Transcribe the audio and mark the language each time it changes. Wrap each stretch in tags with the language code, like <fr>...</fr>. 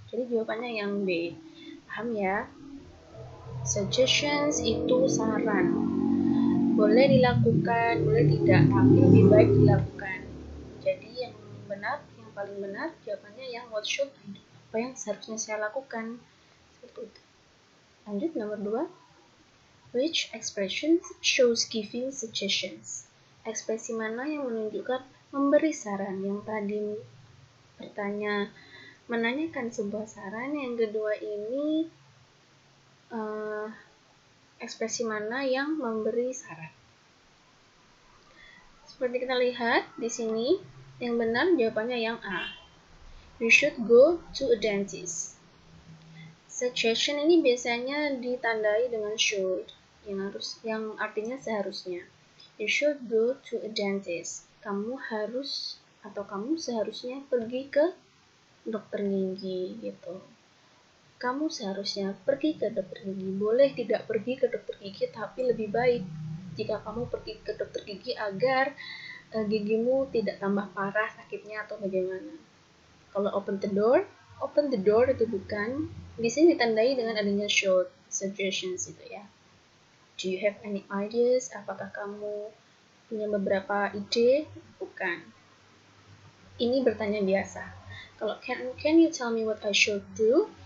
<id>Jadi jawabannya yang B. Paham ya? Suggestions itu saran, boleh dilakukan, boleh tidak, tapi lebih baik dilakukan. Jadi yang benar, yang paling benar jawabannya yang</id> <en>what should I do,</en> <id>apa yang seharusnya saya lakukan. Seperti itu. Lanjut nomor 2.</id> <en>Which expression shows giving suggestions?</en> <id>Ekspresi mana yang menunjukkan memberi saran? Yang tadi bertanya menanyakan sebuah saran, yang kedua ini ekspresi mana yang memberi saran? Seperti kita lihat di sini, yang benar jawabannya yang A.</id> <en>You should go to a dentist.</en> <id>Suggestion ini biasanya ditandai dengan should, yang artinya seharusnya.</id> <en>You should go to a dentist.</en> <id>Kamu harus atau kamu seharusnya pergi ke dokter gigi gitu. Kamu seharusnya pergi ke dokter gigi. Boleh tidak pergi ke dokter gigi, tapi lebih baik jika kamu pergi ke dokter gigi agar gigimu tidak tambah parah sakitnya atau bagaimana. Kalau</id> <en>open the door</en> <id>itu bukan, di sini ditandai dengan adanya should, suggestions itu ya.</id> <en>Do you have any ideas?</en> <id>Apakah kamu punya beberapa ide? Bukan. Ini bertanya biasa. Kalau</id> <en>can you tell me what I should do?</en>